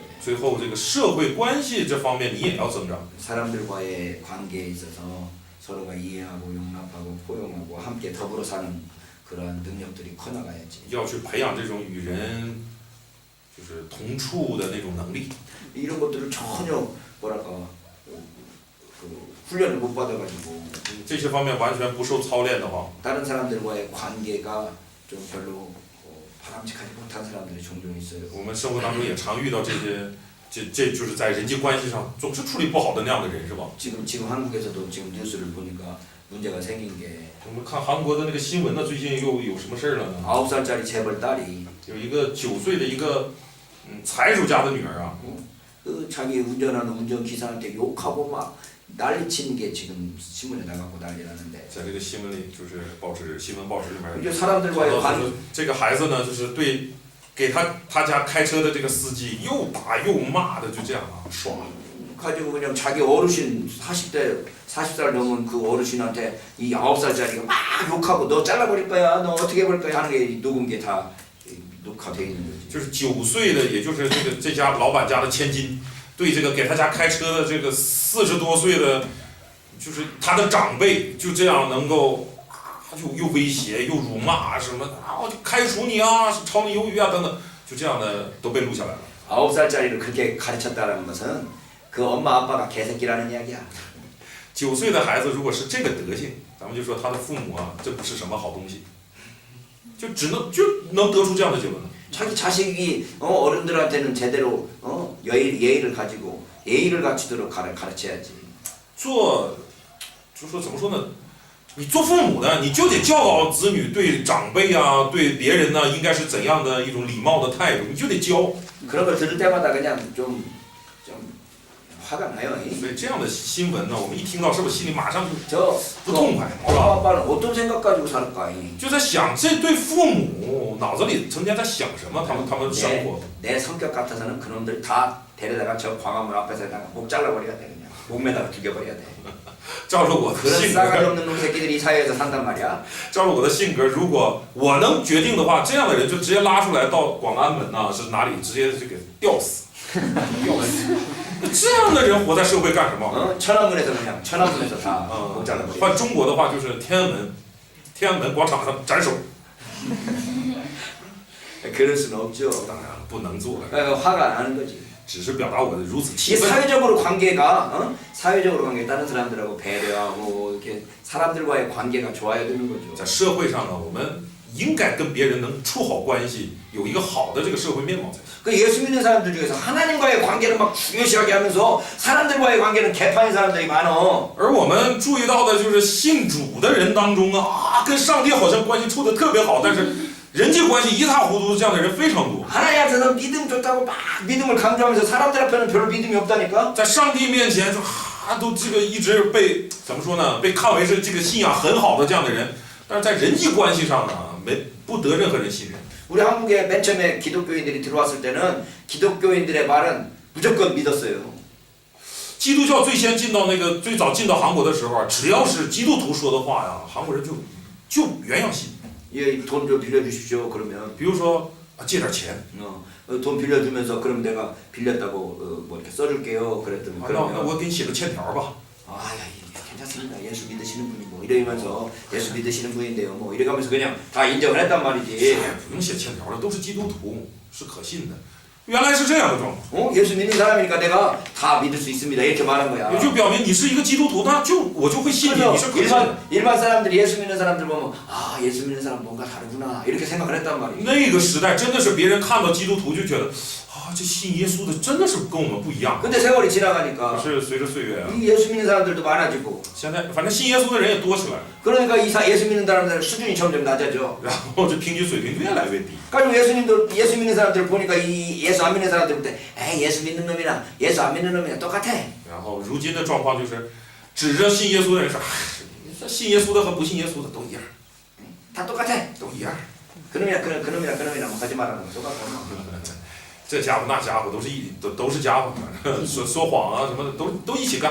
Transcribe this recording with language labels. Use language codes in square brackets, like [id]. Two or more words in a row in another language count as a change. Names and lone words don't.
[zh] 最后，这个社会关系这方面你也要增长， [ko] 사람들과의 관계에 있어서 서로가 이해하고 용납하고 포용하고 함께 더불어 사는 그러한 능력들이 커나가야지. [zh] 要去培养这种与人就是同处的那种能力。 [ko] 이런 것들을 전혀 뭐랄까 그 훈련을 못 받아가지고 [zh] 这些方面完全不受操练的话， [ko] 다른 사람들과의 관계가 좀 별로 바람직하지 못한 사람들이 종종 있어요. [zh] 我们生活当中也常遇到这些，这就是在人际关系上总是处理不好的那样的人，是吧？ [ko] 지금 한국에서도 지금 뉴스를 보니까 문제가 생긴 게 [zh] 我们看韩国的那个新闻呢，最近又有什么事儿了呢？ [ko] 9살짜리 재벌 딸이 [zh] 有一个9岁的一个财主家的女儿啊， [ko] 그 자기 운전하는 운전기사한테 욕하고 막 난리치는 게 지금 신문에 나가고 난리 나는데 [zh] 在这个新闻里就是新闻报纸里面， [ko] 이제 사람들과의 [zh] 说 [ko] 관계 [zh] 这个孩子呢，就是对给他家开车的这个司机又打又骂的，就这样啊耍。 [ko] 가지고 그냥 자기 어르신 40살 넘은 그 어르신한테 이 9살짜리가 막 욕하고 너 잘라버릴 거야 너 어떻게 해볼 거야 하는 게 녹음 게 다 녹화돼 있는 거지. [zh] 就是9岁的，也就是这家老板家的千金，对这个给他家开车的这个40多岁的，就是他的长辈，就这样能够又威胁又辱骂什么啊，我就开除你啊，炒你鱿鱼啊等等，就这样的都被录下来了。 [ko] 9살짜리를 그렇게 가르쳤다는 것은 그 엄마 아빠가 개새끼라는 이야기야. [zh] 9 岁的孩子如果是这个德性，咱们就说他的父母啊，这不是什么好东西，就能得出这样的结论。 [ko] 자기 자식이 어른들한테는 제대로 예의를 가지고 예의를 갖추도록 가르쳐야지. [zh] 就说怎么说呢？你做父母的，你就得教导子女对长辈啊，对别人呢、应该是怎样的一种礼貌的态度，你就得教。 [ko] 그런 걸 들을 때마다 그냥 좀 화가 나요. [zh] 所以这样的新闻呢，我们一听到，是不是心里马上就 [ko] 저 [zh] 不痛快，是 [ko] 엄마 [zh] 吧？ [ko] 아빠는 어떤 생각 가지고 살을까? [zh] 就在想这对父母脑子里成天在想什么？他们生活。 [ko] 내 성격 같아서는 그놈들 다 데려다가 저 광화문 앞에서다가 목 잘라버려야 돼 그냥 목매다가 죽여버려야 돼. [zh] 照着我的 [ko] 그런 [zh] 性 [ko] 싸가지 [zh] 格， [ko] 없는 놈 새끼들이 이 사회에서 산단 말이야. [zh] 照着我的性格，如果我能决定的话，这样的人就直接拉出来到广安门呐、是哪里，直接就给吊死，吊死。这样的人活在社会干什么？ [ko] 천안문에서 그냥 천안문에서 다 嗯 목 ， 잘라버려. [zh] 换中国的话就是天安门广场上斩首， [ko] 그럴 수는 없죠. [zh] 当然了，不能做， [ko] 화가 나는 거지. [zh] 只是表达我的如此 [ko] 이 [zh] 气愤。 [ko] 사회적으로 관계가 사회적으로 관계 다른 사람들하고 배려하고 이렇게 사람들과의 관계가 좋아야 되는 거죠. [zh] 在社会上呢，我们应该跟别人能处好关系，有一个好的这个社会面貌才行。 [ko] 그 예수 믿는 사람들 중에서 하나님과의 관계는 막 중요시하게 하면서 사람들과의 관계는 개판인 사람들이 많어. [zh] 而我们注意到的就是信主的人当中啊，跟上帝好像关系处的特别好，但是人际关系一塌糊涂，这样的人非常多。 [ko] 하나님한테는 믿음 좋다고 막 믿음을 강조하면서 사람들 앞에는 별로 믿음이 없다니까. [zh] 在上帝面前说都这个一直被怎么说呢？被看为是这个信仰很好的这样的人，但是在人际关系上呢，不得任何人信任。 [ko] 우리 한국에 맨 처음에 기독교인들이 들어왔을 때는 기독교인들의 말은 무조건 믿었어요. [zh] 基督教最先进到最早进到韩国的时候啊，只要是基督徒说的话呀，韩国人就原样信。 [ko] 예, 돈 좀 빌려주십시오. 그러면 [zh] 比如说借点钱， [ko] 돈 빌려주면서 그럼 내가 빌렸다고 뭐 이렇게 써줄게요. 그랬더니 [zh] 那 [ko] 그러면 [zh] 我给你写个欠条吧。 [ko] 아, 괜찮습니다. 예수 믿으시는 분이고 이러면서 예수 믿으시는 분인데요. 뭐 이래가면서 그냥 다 인정을 했단 말이지. [zh] 不用写欠条了，都是基督徒，是可信的。原来是这样的状况， [ko] 예수 믿는 사람이니까 내가 다 믿을 수 있습니다. 이렇게 말한 거야. [zh] 也就表明你是一个基督徒，那我就会信你，你是可信的。 [ko] 일반 사람들이 예수 믿는 사람들 보면 아 예수 믿는 사람 뭔가 다르구나 이렇게 생각을 했단 말이야. [zh] 那个时代真的是别人看到基督徒就觉得啊，这信耶稣的真的是跟我们不一样。 [ko] 근데 세월이 지나가니까 [zh] 可是随着岁月啊， [ko] 이 예수 믿는 사람들도 많아지고 [zh] 现在反正信耶稣的人也多起来了， [ko] 그러니까 예수 믿는 사람들 수준이 점점 낮아져. [zh] 然后这平均水平越来越低。 [ko] 그러니까 예수 믿는 사람들 보니까 이 예수 안 믿는 사람들 볼 때 에이 예수 믿는 놈이랑 예수 안 믿는 놈이랑 똑같아. [zh] 然后如今的状况就是指着信耶稣的人说，这信耶稣的和不信耶稣的都一样， [ko] 다 똑같아. [zh] 都一样。 [ko] 그놈이랑 뭐 거짓말하는 거 똑같고. [zh] 这家伙那家伙都是家伙，说谎啊什么的都一起干。